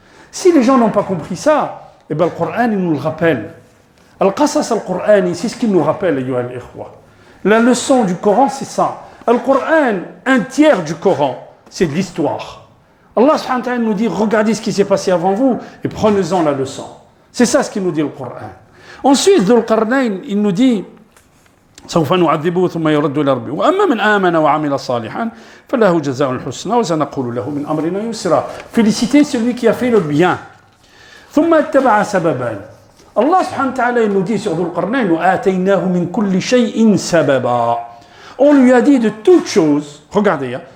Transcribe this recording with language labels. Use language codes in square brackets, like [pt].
[fr] Si les gens n'ont pas compris ça, eh bien le Coran, il nous le rappelle. Al-Qasas al-Qur'ani, c'est ce qu'il nous rappelle, [ar] ayyuha al-ikhwa. [fr] La leçon du Coran, c'est ça. Al-Qur'an, un tiers du Coran, c'est de l'histoire. Allah subhanahu wa ta'ala nous dit, regardez ce qui s'est passé avant vous et prenez-en la leçon. C'est ça ce qu'il nous dit le Coran. Ensuite, Dhul Qarnayn, il nous dit, [ar] سوف نعذبه ثم يرد إلى ربه وأما من آمن وعمل صالحا فله جزاء الحسنى وسنقول له من أمرنا يسرا. [fr] Félicitez celui qui a fait le bien. [ar] ثم اتبع سببا. [fr] Allah subhanahu wa ta'ala, il nous dit sur Dhul Qarnayn, [ar] وآتيناه من كل شيء سببا. [fr] On lui a dit de toutes choses, regardez,